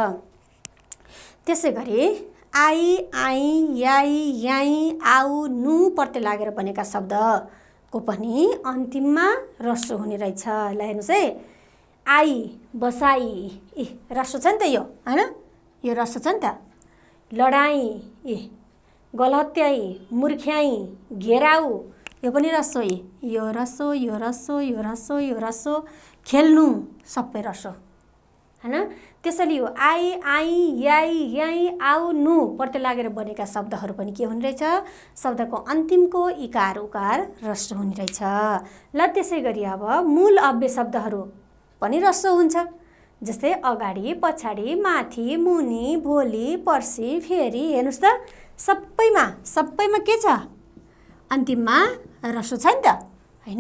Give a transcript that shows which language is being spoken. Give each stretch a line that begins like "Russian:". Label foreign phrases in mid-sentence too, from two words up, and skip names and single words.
Nepali: त्यसै गरी आई, आई, याई, याई, आउ, नु प्रत्यय लागेर बनेका शब्दको पनि अन्तिममा ह्रस्व हुने रहेछ। ल हेर्नुहोस् है, आई, बसाई, ए ह्रस्व छ नि त यो, हैन? यो ह्रस्व छ नि त। लडाई, ए गलहत्याई, मूर्ख्याई, घेराउ, यो पनि ह्रस्व। यो ह्रस्व, यो ह्रस्व, यो ह्रस्व, यो ह्रस्व, खेल्नु सबै ह्रस्व, हैन? त्यसैले यो आई, आई, याई, याई, आउ, नु प्रत्यय लागेर बनेका शब्दहरू पनि के हुने रहेछ? शब्दको अन्तिमको इकार उकार ह्रस्व हुने रहेछ। ल त्यसै गरी अब मूल अव्यय शब्दहरू पनि ह्रस्व हुन्छ। जस्तै अगाडि, पछाडि, माथि, मुनि, भोलि, पर्सि, फेरि, हेर्नुहोस् त सबैमा के छ? अन्तिममा ह्रस्व छ नि त, हैन?